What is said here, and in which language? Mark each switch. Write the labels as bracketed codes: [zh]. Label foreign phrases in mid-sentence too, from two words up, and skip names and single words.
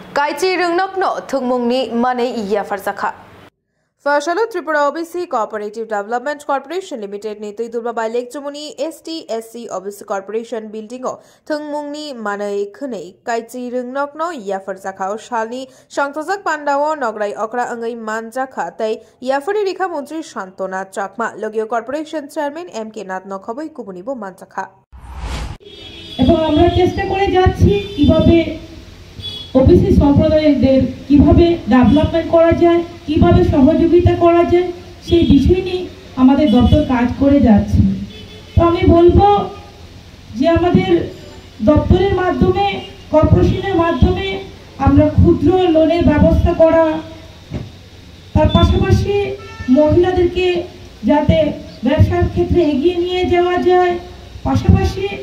[trp] Kaichi Rungnokno Thungmungni Mane Yafarzakha Fashalo Tripura OBC Cooperative Development Corporation Limited Nitui Durba by Lake Jumuni ST/SC OBC Corporation Building o Thungmungni Mane Khune Kaichi Rungnokno Yafarzakha Shalni Shangtozak Pandao Nograi Okra Angai Manjakha Tai Yafari Rikha Mantri Shantona Chakma Logio [en] Corporation Chairman [trp] MK Nath Nokhoboi Kubunibo Manjakha [bn] এবং আমরা চেষ্টা করে যাচ্ছি কিভাবে ওবিসি সম্প্রদায়দের কিভাবে ডেভেলপমেন্ট করা যায়, কিভাবে সহযোগিতা করা যায় সেই বিষয় নিয়ে আমাদের দপ্তর কাজ করে যাচ্ছে। তো আমি বলবো যে আমাদের দপ্তরের মাধ্যমে কর্পোরেশনের মাধ্যমে আমরা ক্ষুদ্র লোনের ব্যবস্থা করা, তার পাশাপাশি মহিলাদেরকে যাতে ব্যবসার ক্ষেত্রে এগিয়ে নিয়ে যাওয়া যায়, পাশাপাশি